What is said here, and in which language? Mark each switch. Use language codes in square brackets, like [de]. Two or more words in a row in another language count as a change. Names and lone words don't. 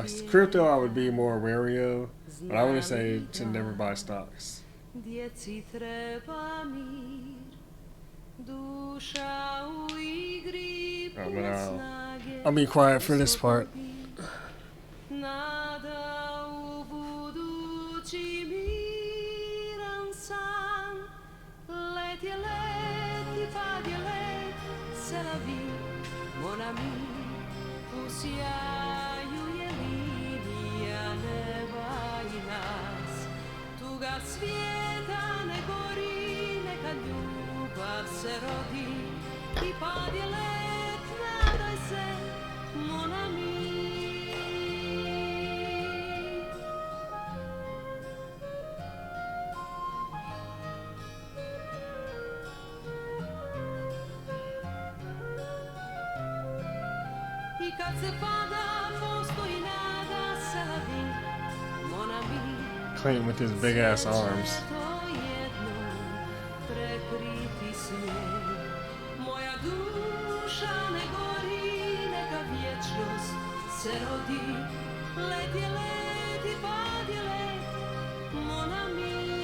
[en] Crypto I would be more wary of, but I wouldn't say to never buy stocks. [hr] gdje ci treba mir. Duša u igri puna snage. [en] I'll be quiet for this part. [hr] Nada u budući miran san. Let je let i pad je let, [fr] c'est la vie, mon ami. [hr] U sjaju je linija neba i nas. Tuga svijeta ne gori, neka ljubav se rodi. I pad je let, nadaj se, [fr] mon ami. [hr] I kad se pada, postoji nada, [fr] c'est la vie, mon ami. [en] Clayton with his big ass arms. [hr] Prekriti snijeg, moja duša ne gori, neka vječnost se rodi. Let je let i pad je let, [fr] mon ami.